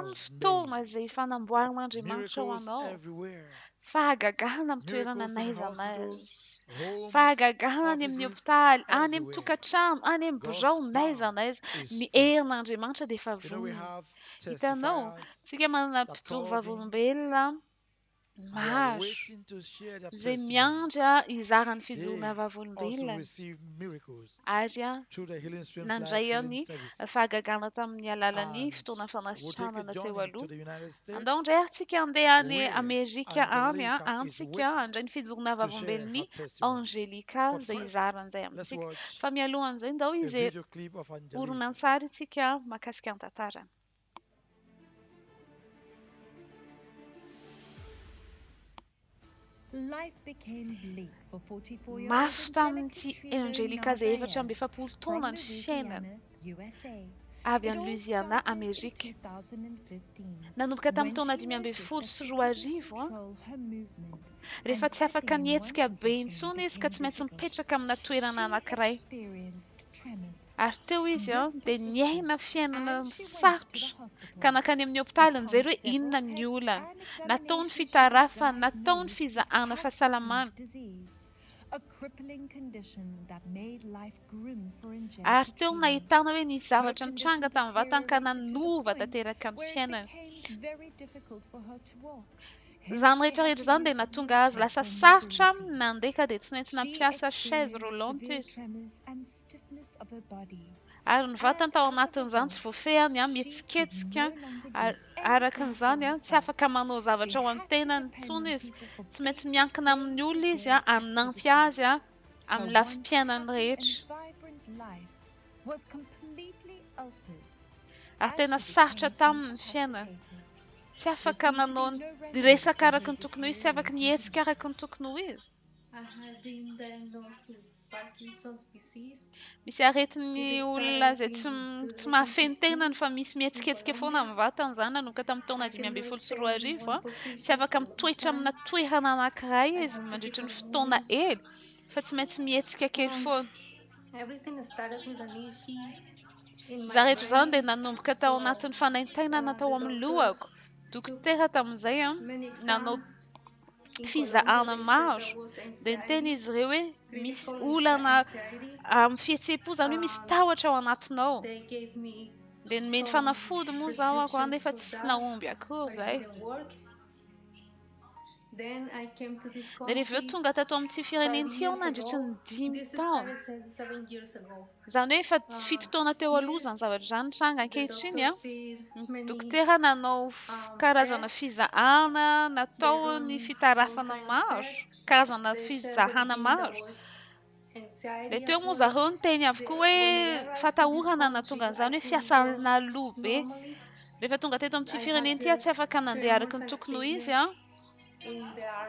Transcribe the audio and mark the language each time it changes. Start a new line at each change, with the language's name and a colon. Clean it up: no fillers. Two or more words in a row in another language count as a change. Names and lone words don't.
Malagasy: fotoana izay fanamboaran'Andriamanitra ho
English: Miracles
Malagasy: anao.
English: everywhere.
Malagasy: Fahagagahana amin'ny toerana
English: Miracles in
Malagasy: n'aiza
English: hospitals,
Malagasy: n'aiza.
English: homes,
Malagasy: Fahagagahana any amin'ny
English: offices,
Malagasy: hopitaly, any amin'ny
English: everywhere.
Malagasy: tokantrano, any amin'ny
English: God's
Malagasy: birao, n'aiza
English: power
Malagasy: n'aiza.
English: is
Malagasy: Ny
English: present.
Malagasy: herin'Andriamanitra dia efa
English: You know, we
Malagasy: vonona.
English: have
Malagasy: Hitanao,
English: testifiers
Malagasy: tsika manana
English: that
Malagasy: mpijoro
English: called in.
Malagasy: vavolombelona maso
English: waiting to share their
Malagasy: izay
English: testimony.
Malagasy: miandry izara ny
English: They
Malagasy: fijoroana
English: also
Malagasy: vavolombelona
English: receive miracles
Malagasy: ary
English: through the Healing Streams Life
Malagasy: nandray
English: Healing
Malagasy: ny
English: Services.
Malagasy: fahagagana tamin'ny alalan'ny
English: And
Malagasy: fotoana
English: we'll take a
Malagasy: fanasitranana teo
English: journey to
Malagasy: aloha
English: the United States,
Malagasy: andao indray aritsika andeha any
English: where
Malagasy: Amerika any
English: Angelica is
Malagasy: antsika
English: waiting
Malagasy: andray ny fijoroana
English: to share
Malagasy: vavolombelon'ny
English: her testimony.
Malagasy: Angelika
English: But
Malagasy: izay
English: first,
Malagasy: izaran'izay
English: let's
Malagasy: amintsika
English: watch
Malagasy: fa mialohan'izay indao
English: a
Malagasy: izy
English: video clip of Angelica.
Malagasy: horonan-tsary isika mahakasika ny tantarany.
English: Life became bleak for 44-year-old
Malagasy: Mafy tamin'ity Angelika izay efatra amby
English: Trill
Malagasy: efapolo taona ny fiainany
English: USA.
Malagasy: avy
English: It
Malagasy: any
English: all
Malagasy: Louisiana,
English: started in
Malagasy: Amerika.
English: 2015.
Malagasy: Nanomboka tamin'ny
English: When
Malagasy: taona
English: she
Malagasy: 5
English: noticed
Malagasy: sy
English: that she
Malagasy: 4
English: couldn't
Malagasy: arivo
English: control her movement
Malagasy: rehefa
English: and
Malagasy: tsy afaka
English: sitting in
Malagasy: nihetsika
English: one
Malagasy: be
English: position
Malagasy: intsony izy ka
English: became
Malagasy: tsy maintsy
English: difficult.
Malagasy: mipetraka amina toerana
English: She
Malagasy: anankiray
English: experienced tremors.
Malagasy: ary teo izy
English: This
Malagasy: dia
English: persisted,
Malagasy: niaina fiainana
English: and she went to the
Malagasy: sarotra
English: hospital.
Malagasy: ka nakany amin'ny hopitaly
English: Upon
Malagasy: nijery hoe
English: several
Malagasy: inona ny
English: tests
Malagasy: olana
English: and
Malagasy: nataony
English: examinations, she was
Malagasy: fitarafana nataony
English: diagnosed with
Malagasy: fizahana fahasalamana
English: Parkinson's disease, a crippling condition that made life grim for
Malagasy: ary
English: Angelica
Malagasy: teo
English: Trill.
Malagasy: nahitana hoe nisy
English: Her
Malagasy: zavatra
English: condition
Malagasy: nitranga tamin'ny vatany ka
English: deteriorated to the
Malagasy: nanova
English: point
Malagasy: tanteraka amin'ny
English: where it
Malagasy: fiainany.
English: became very difficult for her to walk.
Malagasy: Izany
English: Hence, she
Malagasy: rehetra
English: had
Malagasy: rehetra
English: to
Malagasy: izany dia
English: use a
Malagasy: nahatonga azy
English: wheelchair
Malagasy: lasa
English: for
Malagasy: sarotra
English: mobility.
Malagasy: mandeha ka dia tsy maintsy
English: She
Malagasy: nampiasa chaise
English: experienced
Malagasy: roulante
English: severe
Malagasy: izy.
English: tremors and stiffness of her body.
Malagasy: Ary ny vatany
English: And
Malagasy: tao
English: as a
Malagasy: anatin'izany tsy
English: result,
Malagasy: voafehany
English: she could
Malagasy: mihetsiketsika
English: no longer do
Malagasy: araka
English: anything for
Malagasy: an'izany tsy
English: herself.
Malagasy: afaka manao
English: She
Malagasy: zavatra ho
English: had to
Malagasy: an-tenany
English: depend
Malagasy: intsony
English: on
Malagasy: izy
English: people for
Malagasy: tsy maintsy
English: basic
Malagasy: miankina amin'ny olona izy
English: day-to-day
Malagasy: hanampy azy
English: activities. Her
Malagasy: amin'ny
English: once
Malagasy: lafim-piainany
English: happy and
Malagasy: rehetra.
English: vibrant life was completely altered
Malagasy: Ary
English: as
Malagasy: tena
English: she
Malagasy: sarotra
English: became
Malagasy: taminy ny fiainany.
English: incapacitated.
Malagasy: Tsy
English: There
Malagasy: afaka
English: seemed to
Malagasy: nanao
English: be
Malagasy: ny
English: no remedy
Malagasy: resaka
English: to her
Malagasy: araka ny tokony ho izy, tsy afaka
English: deteriorating
Malagasy: nihetsika
English: condition.
Malagasy: araka ny tokony ho izy.
English: I have been diagnosed with Parkinson's disease.
Malagasy: Misy aretin'ny olona izay tsy mahafeno tenany fa misy mihetsiketsiky foana amin'ny vatany izany nanomboka tamin'ny taona 524 tsy afaka mitoetra amina toerana anankiray izy mandritra ny fotoana elo fa tsy maintsy mihetsika kely foana.
English: Everything started with an issue in my
Malagasy: Za rehetra izany
English: brain.
Malagasy: dia nanomboka tao anatin'ny fanaintainana tao amin'ny lohako. Dokotera tamin'izay
English: Many
Malagasy: nanao
English: exams in
Malagasy: fizahana
English: Colombia, they said
Malagasy: maro
English: there was
Malagasy: dia niteny
English: anxiety,
Malagasy: izy ireo hoe misy
English: clinical
Malagasy: olana
English: anxiety.
Malagasy: amin'ny fihetseham-po izany hoe misy tahotra ao anatinao.
English: They gave me
Malagasy: Dia nomeny
English: some
Malagasy: fanafody moa zaho ako
English: prescriptions
Malagasy: nefa
English: for
Malagasy: tsy
English: that,
Malagasy: naomby akory
English: but it
Malagasy: izay.
English: didn't work. Then I came to this
Malagasy: Dia rehefa
English: country
Malagasy: tonga tato amin'ity
English: 5
Malagasy: firenen'ity aho
English: years
Malagasy: nandritra ny
English: ago.
Malagasy: 5
English: This
Malagasy: taona.
English: started 7 years ago.
Malagasy: Izany hoe efa fito taona teo
English: Here,
Malagasy: aloha izany zavatra izany tranga
English: the
Malagasy: ankehitriny
English: doctors did
Malagasy: ny
English: many
Malagasy: dokotera nanao karazana
English: tests.
Malagasy: fizahana,
English: They
Malagasy: natao
English: run
Malagasy: ny
English: all
Malagasy: fitarafana
English: kind of
Malagasy: maro,
English: tests.
Malagasy: karazana
English: They said
Malagasy: fizahana
English: everything that
Malagasy: maro.
English: was anxiety
Malagasy: Dia teo
English: as
Malagasy: moa
English: well.
Malagasy: zareo niteny avokoa hoe
English: When I arrived to this
Malagasy: fatahorana
English: country,
Malagasy: nahatonga
English: I
Malagasy: an'izany hoe
English: couldn't
Malagasy: fiasana
English: walk
Malagasy: loha be.
English: normally.
Malagasy: Rehefa tonga teto amin'ity
English: I had
Malagasy: firenen'ity tsy afaka nandeha araka
English: tremors
Malagasy: ny
English: and
Malagasy: tokony ho izy
English: stiffness in the arm,